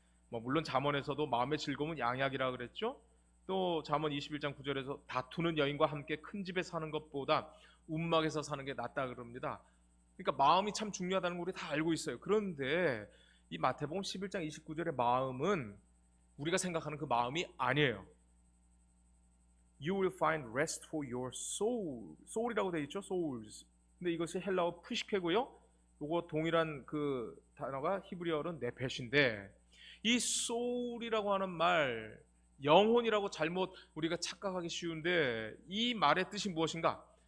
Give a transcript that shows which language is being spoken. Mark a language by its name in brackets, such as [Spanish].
[Korean] 물론 잠언에서도 마음의 즐거움은 양약이라 그랬죠? 또 잠언 21장 9절에서 다투는 여인과 함께 큰 집에 사는 것보다 움막에서 사는 게 낫다 그럽니다. 그러니까 마음이 참 중요하다는 걸 우리 다 알고 있어요. 그런데 이 마태복음 11장 29절의 마음은 우리가 생각하는 그 마음이 아니에요. [English] You will find rest for your soul. [Korean] soul이라고 되어 있죠. [English] souls. [Korean] 근데 이것이 헬라어 푸시케고요. 이거 동일한 그 단어가 히브리어로는 네펫인데 이 soul이라고 하는 말, 영혼이라고 잘못 우리가 착각하기 쉬운데 이 말의 뜻이 무엇인가?